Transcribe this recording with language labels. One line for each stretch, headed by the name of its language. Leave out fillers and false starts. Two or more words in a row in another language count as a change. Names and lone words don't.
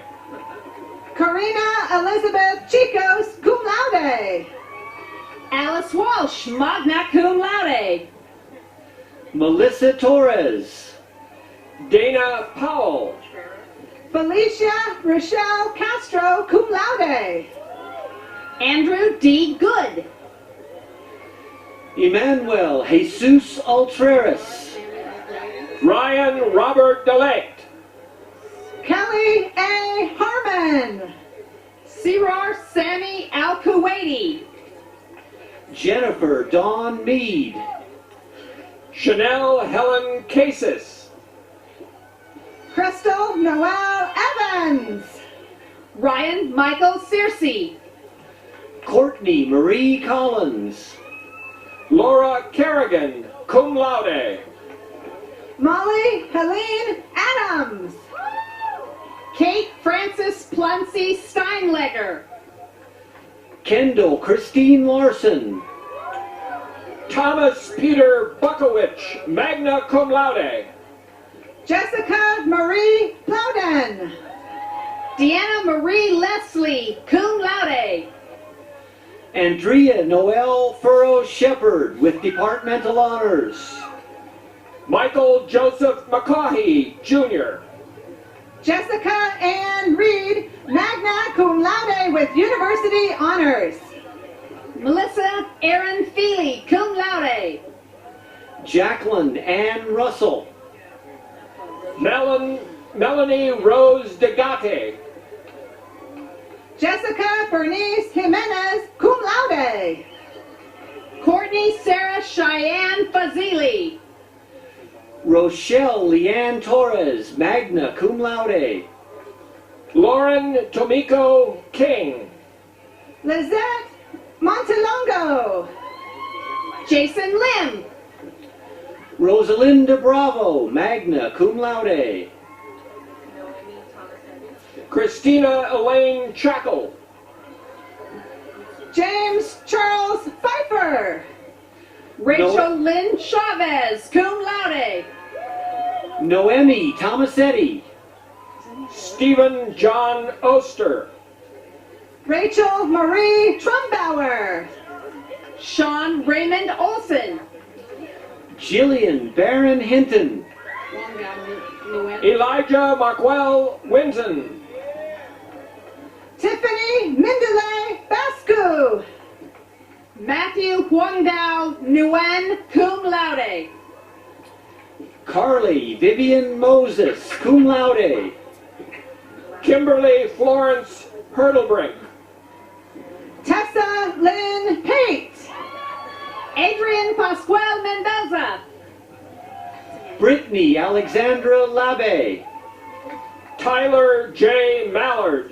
English: Karina Elizabeth Chicos,
Latin: cum laude.
English: Alice Walsh,
Latin: magna cum laude.
English: Melissa Torres. Dana Powell. Felicia Rochelle Castro,
Latin: cum laude.
English: Andrew D. Good. Emmanuel Jesus Altreras. Ryan Robert DeLate. Kelly A. Harmon. Sirar Sammy Al-Kuwaiti. Jennifer Dawn Mead. Chanel Helen Casis. Crystal Noel Evans. Ryan Michael Searcy. Courtney Marie Collins. Laura Kerrigan,
Latin: cum laude.
English: Molly Helene Adams. Kate Frances Plunsey Steinlegger. Kendall Christine Larson. Thomas Peter Bukowicz,
Latin: magna cum laude.
English: Jessica Marie Plowden. Deanna Marie Leslie,
Latin: cum laude.
English: Andrea Noel Furrow Shepherd with departmental honors. Michael Joseph McCaughey, Jr. Jessica Ann Reed,
Latin: magna cum laude
English: with university honors. Melissa Erin Feely,
Latin: cum laude.
English: Jacqueline Ann Russell. Melanie Rose DeGate. Jessica Bernice Jimenez,
Latin: cum laude.
English: Courtney Sarah Cheyenne Fazili. Rochelle Leanne Torres,
Latin: magna cum laude.
English: Lauren Tomiko King. Lizette Montelongo. Jason Lim. Rosalinda Bravo,
Latin: magna cum laude.
English: Christina Elaine Chackle. James Charles Pfeiffer. Rachel Lynn Chavez,
Latin: cum laude.
English: Noemi Tomasetti. Stephen John Oster. Rachel Marie Trumbauer. Sean Raymond Olson. Jillian Barron Hinton. Elijah Markwell Winton. Tiffany Mindele Bascu. Matthew Huangdao Nguyen,
Latin: cum laude.
English: Carly Vivian Moses,
Latin: cum laude.
English: Kimberly Florence Hurdlebrink. Tessa Lynn Pate. Adrian Pascual Mendoza. Brittany Alexandra Labe. Tyler J. Mallard.